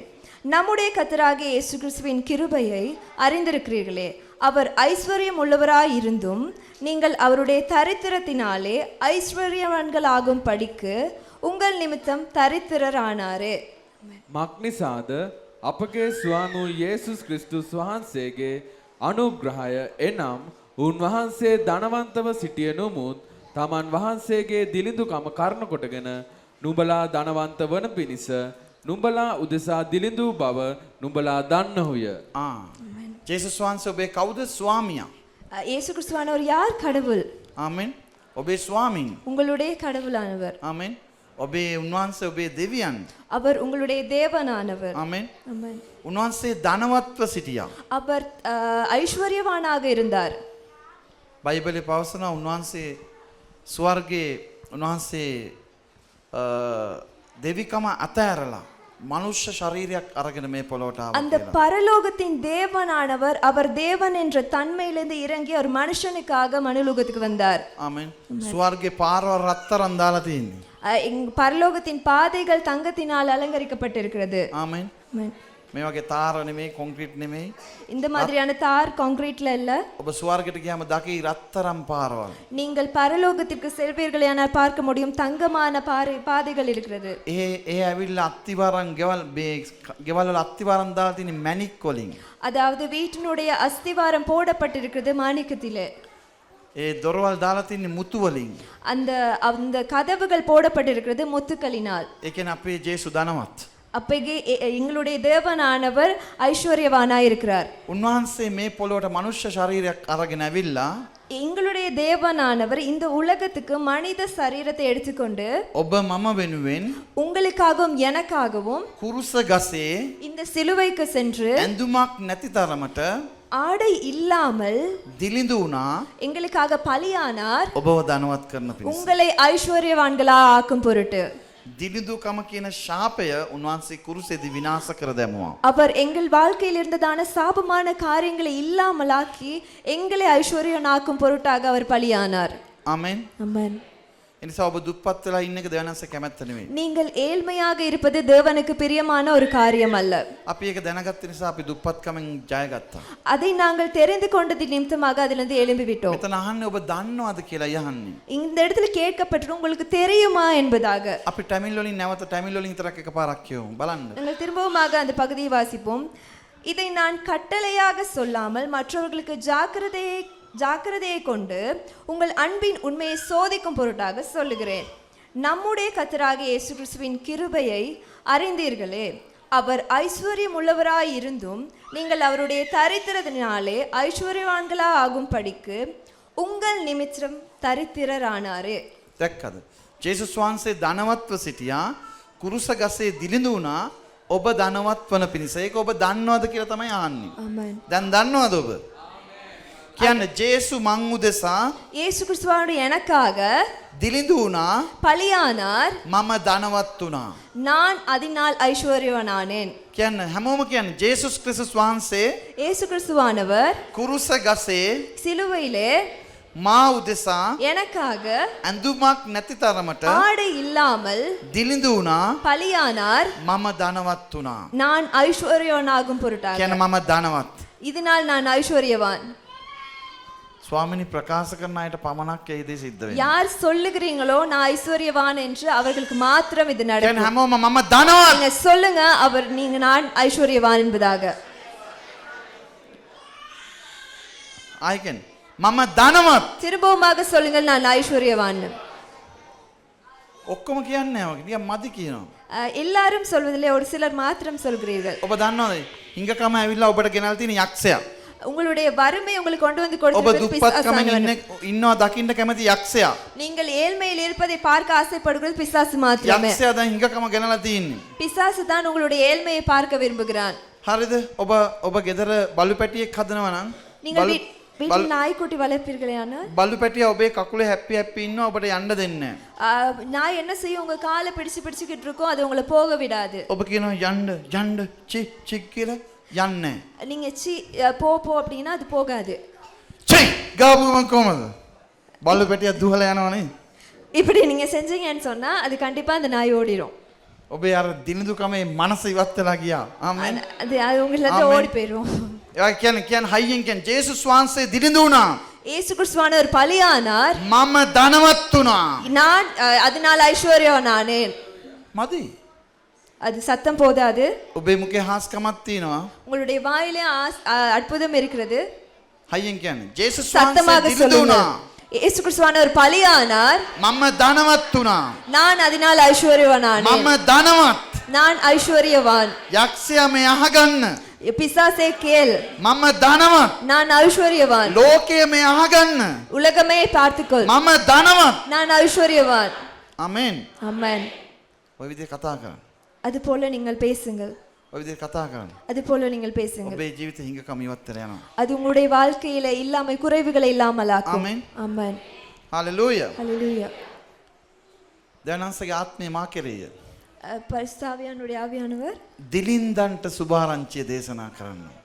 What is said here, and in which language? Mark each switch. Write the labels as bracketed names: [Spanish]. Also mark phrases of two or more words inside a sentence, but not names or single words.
[Tamil] நம்முடைய கர்த்தராகிய இயேசு கிறிஸ்துவின் கிருபையை அறிந்திருக்கிறீர்களே. அவர் ஐஸ்வர்யம் உள்ளவராய் இருந்தும் நீங்கள் அவருடைய தரித்திரத்தினாலே ஐஸ்வர்யவான்களாகும் படிக்கு உங்கள் நிமித்தம் தரித்திரரானாரே. [Sinhala] මක්නිසාද අපගේ ස්වාමී යේසුස් ක්‍රිස්තුස් වහන්සේගේ අනුග්‍රහය එනම් උන්වහන්සේ ධනවන්තව සිටිය නොමුත් තමන් වහන්සේගේ දිලිඳුකම කරුණ කොටගෙන නුඹලා ධනවන්ත වන පිණිස නුඹලා උදෙසා දිලිඳු බව නුඹලා දන්නහුය. ජේසුස් වහන්සේ ඔබේ කවුද? ස්වාමියා. [Tamil] இயேசு கிறிஸ்துவானவர் யார்? கடவுள். [Sinhala] ආමෙන්. ඔබේ ස්වාමින්. [Tamil] உங்களுடைய கடவுளானவர். [Sinhala] ආමෙන්. ඔබේ උන්වහන්සේ ඔබේ දෙවියන්. [Tamil] அவர் உங்களுடைய தேவனானவர். [Sinhala] ආමෙන්. [Tamil] ஆமென். [Sinhala] උන්වහන්සේ ධනවත්ව සිටියා. [Tamil] அவர் ஐஸ்வர்யவானாக இருந்தார். [Sinhala] බයිබලයේ පවසනවා උන්වහන්සේ ස්වර්ගයේ උන්වහන්සේ දෙවිකම අතෑරලා මනුෂ්‍ය ශරීරයක් අරගෙන මේ පොළොවට ආවා. [Tamil] அந்த பரலோகத்தின் தேவனானவர் அவர் தேவன் என்ற தன்மையிலிருந்து இறங்கி ஒரு மனுஷனுக்காக மனுலோகத்துக்கு வந்தார். [Sinhala] ආමෙන්. ස්වර්ගේ පාරවල් රත්තරන් දාලා තියෙන්නේ. [Tamil] பரலோகத்தின் பாதைகள் தங்கத்தினால் அலங்கரிக்கப்பட்டிருக்கிறது. [Sinhala] ආමෙන්. [Tamil] ஆமென். [Sinhala] මේ වගේ තාර නෙමෙයි කොන්ක්‍රීට් නෙමෙයි. [Tamil] இந்த மாதிரியான தார் கான்கிரீட்ல இல்ல. [Sinhala] ඔබ ස්වර්ගයට ගියාම දකි රත්තරන් පාරවල්. [Tamil] நீங்கள் பரலோகத்திற்கு செல்வீர்களானால் பார்க்க முடியும் தங்கமான பாதைகள் இருக்கிறது. [Sinhala] ඒ ඇවිල්ලා අත්තිවාරම් ගෙවල් වල අත්තිවාරම් දාලා තියෙන මැණික් වලින්. [Tamil] அதாவது வீட்டினுடைய அஸ்திவாரம் போடப்பட்டிருக்கிறது மாணிக்கத்திலே. [Sinhala] ඒ දොරවල් දාලා තියෙන මුතු වලින්. [Tamil] அந்த அந்த கதவுகள் போடப்பட்டிருக்கிறது முத்துக்களினால். [Sinhala] ඒ කියන්නේ අපේ ජේසු ධනවත්. [Tamil] அப்பగే எங்களுடைய தேவனானவர் ஐஸ்வர்யவானாய் இருக்கிறார். [Sinhala] උන්වහන්සේ මේ පොළොවට මනුෂ්‍ය ශරීරයක් අරගෙන ඇවිල්ලා [Tamil] எங்களுடைய தேவனானவர் இந்த உலகத்துக்கு மனித சரீரத்தை எடுத்துக்கொண்டு [Sinhala] ඔබ මම වෙනුවෙන් [Tamil] உங்களுக்காகவும் எனக்காகவும் [Sinhala] කුරුස ගසේ [Tamil] இந்த சிலுவைக்கு சென்று [Sinhala] ඇඳුමක් නැති තරමට [Tamil] ஆடை இல்லாமல் [Sinhala] දිලිඳු වුණා. [Tamil] எங்களுக்காக பலியானார். [Sinhala] ඔබව ධනවත් කරන පිණිස. [Tamil] உங்களை ஐஸ்வர்யவான்களா ஆக்கும் பொருட்டு. [Sinhala] දිලිඳුකම කියන ශාපය උන්වහන්සේ කුරුසෙදි විනාශ කර දැමුවා. [Tamil] அவர் எங்கள் வாழ்க்கையில் இருந்ததான சாபமான காரியங்களை இல்லாமலாக்கி எங்களை ஐஸ்வர்யனாக்கும் பொருட்டாக அவர் பலியானார். [Sinhala] ආමෙන්. [Tamil] ஆமென். [Sinhala] එනිසා ඔබ දුප්පත් වෙලා ඉන්න එක දෙවනන්ස කැමැත්ත නෙවෙයි. [Tamil] நீங்கள் ஏழ்மையாக இருப்பது தேவனுக்கு பிரியமான ஒரு காரியம் அல்ல. [Sinhala] අපි ඒක දැනගත්ත නිසා අපි දුප්පත්කමෙන් ජයගත්තා. [Tamil] அதை நாங்கள் தெரிந்து கொண்டது நிமித்தமாக அதிலிருந்து எழும்பி விட்டோம். [Sinhala] මෙතන අහන්නේ ඔබ දන්නවද කියලා යහන්නේ. [Tamil] இந்த இடத்துல கேட்கப்பட்டது உங்களுக்கு தெரியுமா என்பதாக. [Sinhala] අපි ටැමිල් වලින් නැවත ටැමිල් වලින් විතරක් එකපාරක් කියමු. බලන්න. [Tamil] நாங்கள் திரும்பவுமாக அந்த பகுதியை வாசிப்போம். இதை நான் கட்டளையாக சொல்லாமல் மற்றவர்களுக்கு ஜாக்கிரதையை கொண்டு உங்கள் அன்பின் உண்மையை சோதிக்கும் பொருட்டாக சொல்லுகிறேன். நம்முடைய கர்த்தராகிய இயேசு கிறிஸ்துவின் கிருபையை அறிந்தீர்களே. அவர் ஐஸ்வர்யம் உள்ளவராய் இருந்தும் நீங்கள் அவருடைய தரித்திரத்தினாலே ஐஸ்வர்யவான்களா ஆகும் படிக்கு உங்கள் நிமித்தம் தரித்திரரானாரே. [Sinhala] දැක්කද? ජේසුස් වහන්සේ ධනවත්ව සිටියා කුරුස ගසේ දිලිඳු වුණා ඔබ ධනවත් වන පිණිස. ඒක ඔබ දන්නවද කියලා තමයි අහන්නේ. [Tamil] ஆமென். [Sinhala] දැන් දන්නවද ඔබ? කියන්නේ ජේසු මං උදෙසා [Tamil] இயேசு கிறிஸ்துவோடு எனக்காக [Sinhala] දිලිඳු වුණා [Tamil] பலியானார். [Sinhala] මම ධනවත් වුණා. [Tamil] நான் அதனால் ஐஸ்வர்யவானானேன். [Sinhala] කියන්නේ හැමෝම කියන්නේ ජේසුස් ක්‍රිස්තුස් වහන්සේ [Tamil] இயேசு கிறிஸ்துவானவர் [Sinhala] කුරුස ගසේ [Tamil] சிலுவையிலே [Sinhala] මා උදෙසා [Tamil] எனக்காக [Sinhala] ඇඳුමක් නැති තරමට [Tamil] ஆடை இல்லாமல் [Sinhala] දිලිඳු වුණා [Tamil] பலியானார். [Sinhala] මම ධනවත් වුණා. [Tamil] நான் ஐஸ்வர்யவானாகும் பொருட்டாக. [Sinhala] කියන්නේ මම ධනවත්. [Tamil] இதனால் நான் ஐஸ்வர்யவான். [Sinhala] ස්වාමිනී ප්‍රකාශ කරන අයට පමණක් ඒ දේ සිද්ධ වෙන්නේ. [Tamil] யார் சொல்லுகிறீங்களோ நான் ஐஸ்வர்யவான் என்று அவர்களுக்கு மாத்திரம் இது [Sinhala] කියන්නේ [Tamil] நடக்கும். [Sinhala] හැමෝම මම ධනවත්. [Tamil] நீங்க சொல்லுங்க நீங்க நான் ஐஸ்வர்யவான் என்பதாக. [Sinhala] ආයිකන් මම ධනවත්. [Tamil] திரும்பவுமாக சொல்லுங்கள் நான் ஐஸ்வர்யவான். [Sinhala] ඔක්කොම කියන්නේ නැහැ වගේ. නිකන් මදි කියනවා. [Tamil] எல்லாரும் சொல்வதில்லை, ஒரு சிலர் மாத்திரம் சொல்கிறீர்கள். [Sinhala] ඔබ දන්නවද? හිඟකම ඇවිල්ලා ඔබට ගෙනල්ලා තියෙන යක්ෂයා. [Tamil] உங்களுடைய வறுமை உங்களுக்கு கொண்டு வந்து [Sinhala] ඔබ [Tamil] கொடுத்திருப்பது [Sinhala] දුප්පත්කමෙන් [Tamil] பிசாசானவன். [Sinhala] ඉන්නවා දකින්න කැමති යක්ෂයා. [Tamil] நீங்கள் ஏழ்மையில் இருப்பதை பார்க்க ஆசைப்படுகிறது பிசாசு மாத்திரமே. [Sinhala] යක්ෂයා දැන් හිඟකම ගෙනලා තියෙන්නේ. [Tamil] பிசாசு தான் உங்களுடைய ஏழ்மையை பார்க்க விரும்புகிறான். [Sinhala] හරිද? ඔබ ගෙදර බලු පැටියෙක් හදනවා නම් [Tamil] நீங்கள் வீட்டில் நாய்க்குட்டி வளர்ப்பீர்களேயானால் [Sinhala] බලු පැටියා ඔබේ කකුලේ හැප්පි හැප්පි ඉන්නවා ඔබට යන්න දෙන්නේ නැහැ. [Tamil] நாய் என்ன செய்யும்? உங்க காலை பிடிச்சிக்கிட்டு இருக்கும், அது உங்களை போக விடாது. [Sinhala] ඔබ කියනවා යන්න චි කියලා යන්නේ. [Tamil] நீங்க போ அப்படின்னா அது போகாது. [Sinhala] චි ගාපුවම කොහමද? බලු පැටියා දුහලා යනවනේ. [Tamil] இப்படி நீங்க செஞ்சீங்கன்னு சொன்னா அது கண்டிப்பா அந்த நாய் ஓடிடும். [Sinhala] ඔබේ අර දිනදුකමේ මනස ඉවත් වෙලා ගියා. ආමෙන්. [Tamil] அது உங்களிலிருந்து ஓடி போயிடும். [Sinhala] ඒ කියන්නේ හයියෙන් කියන්නේ ජේසුස් වහන්සේ දිලිඳු වුණා. [Tamil] இயேசு கிறிஸ்துவானவர் பலியானார். [Sinhala] මම ධනවත් වුණා. [Tamil] நான் அதனால் ஐஸ்வர்யவானானேன். [Sinhala] මදි. [Tamil] அது சத்தம் போதாது. [Sinhala] ඔබේ මුඛේ හාස්කමක් තියෙනවා. [Tamil] உங்களுடைய வாயிலே அற்புதம் இருக்கிறது. [Sinhala] හයියෙන් කියන්නේ ජේසුස් [Tamil] சத்தமாக [Sinhala] වහන්සේ දිලිඳු [Tamil] சொல்லுங்கள். [Sinhala] වුණා. [Tamil] இயேசு கிறிஸ்துவானவர் பலியானார். [Sinhala] මම ධනවත් වුණා. [Tamil] நான் அதனால் ஐஸ்வர்யவானானேன். [Sinhala] මම ධනවත්. [Tamil] நான் ஐஸ்வர்யவான். [Sinhala] යක්ෂයා මේ අහගන්න. [Tamil] பிசாசே கேள், [Sinhala] මම ධනවත්. [Tamil] நான் ஐஸ்வர்யவான். [Sinhala] ලෝකයේ මේ අහගන්න. [Tamil] உலகமே பார்த்துக்கொள், [Sinhala] මම ධනවත්. [Tamil] நான் ஐஸ்வர்யவான். [Sinhala] ආමෙන්. [Tamil] ஆமென். [Sinhala] ඔය විදිහට කතා කරන්න. [Tamil] அது போல நீங்கள் பேசுங்கள். [Sinhala] ඔය විදිහට කතා කරන්න. [Tamil] அது போல நீங்கள் பேசுங்கள். [Sinhala] ඔබේ ජීවිතේ හිඟකම ඉවත් වෙලා යනවා. [Tamil] அது உங்களுடைய வாழ்க்கையில இல்லாமை குறைவுகளை இல்லாமலாக்கும். ஆமென். ஆமென். [Sinhala] හalleluya. [Tamil] ஹalleluya. [Sinhala] දැනන්සගේ ආත්මය මා කෙරෙහිය. [Tamil] பரிசுத்தாவியானுடைய ஆவியானவர் [Sinhala] දිලින්දන්ට සුභාරංචිය දේශනා කරන්න.